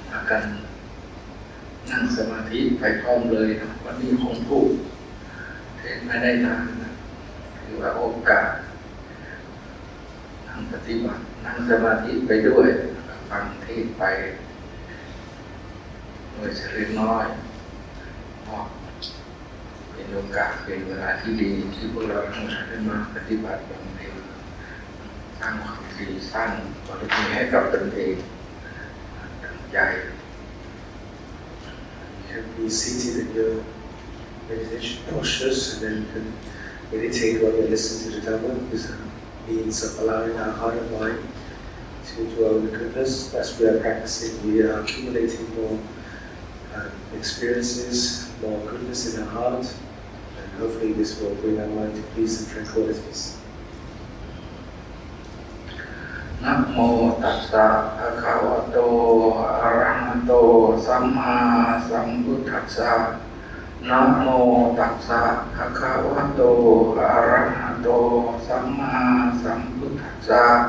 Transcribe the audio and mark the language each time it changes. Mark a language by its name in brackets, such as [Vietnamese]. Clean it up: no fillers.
[Thai] กันนั่งสมาธิไปพร้อมเลยนะวันนี้คงพูดเทศไม่ได้นานนะคือว่าโอกาสนั่งปฏิบัตินั่งสมาธิไปด้วยฟังเทศไปโดยเฉลี่ยน้อย เป็นโอกาสเป็นเวลาที่ดีที่พวกเราทั้งหลายได้มาปฏิบัติบำเพ็ญสร้างความดีสร้างบารมีให้กับตนเองตั้งใจ [English] You can be seated in your meditation postures and then you can meditate while you listen to the Dhamma. This means of allowing our heart and mind to dwell in goodness. As we are practicing, we are accumulating more experiences, more goodness in our heart, and hopefully this will bring our mind to peace and tranquilities. [Pali] นะโมตัสสะภะคะวะโตอะระหะโตสัมมาสัมพุทธัสสะนะโมตัสสะภะคะวะโตอะระหะโตสัมมาสัมพุทธัสสะ